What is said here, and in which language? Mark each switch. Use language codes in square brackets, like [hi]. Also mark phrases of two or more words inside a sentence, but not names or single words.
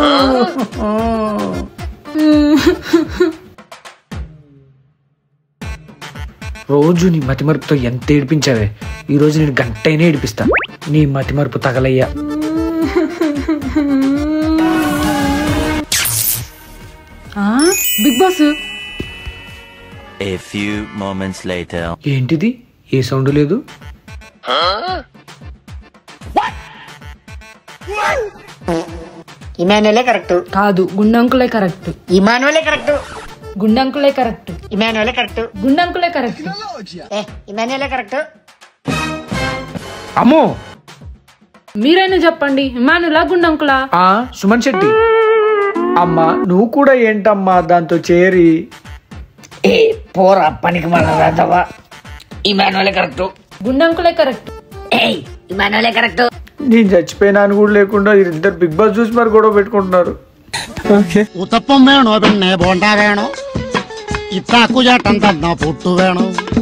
[te] రోజు నీ మతిమరుపుతో ఎంత ఏడిపించావే, ఈ రోజు నేను గంటైనా ఏడిపిస్తా. నీ మతిమరుపు తగలయ్యా. బిగ్ బాస్ [en] A few moments later. [te] ఏంటిది? ఏ సౌండ్ లేదు. ఇమానువలే కరెక్ట్. కాదు, గుండంకులే కరెక్ట్. ఇమానువలే కరెక్ట్. గుండంకులే కరెక్ట్. ఇమానువలే కరెక్ట్. గుండంకులే కరెక్ట్. ఇమానువలే కరెక్ట్. అమ్మో, మీరైనా చెప్పండి, ఇమానులా గుండంకులా? సుమన్ శెట్టి. అమ్మా, నువ్వు కూడా ఏంటమ్మా దాంతో చేరి? ఏ పోరా పనికి మనవా. ఇమానువలే కరెక్ట్. గుండంకులే కరెక్ట్. ఇమానువలే కరెక్ట్. నేను చచ్చిపోయినా అని కూడా లేకుండా ఇద్దరు బిగ్ బాస్ చూసి మరి గొడవ పెట్టుకుంటున్నారు. [ml] ഉത്തപ്പം വേണോ പിന്നെ ബോണ്ട വേണോ ഇത്താക്കു ചേട്ടൻ തന്ന പുട്ടു വേണോ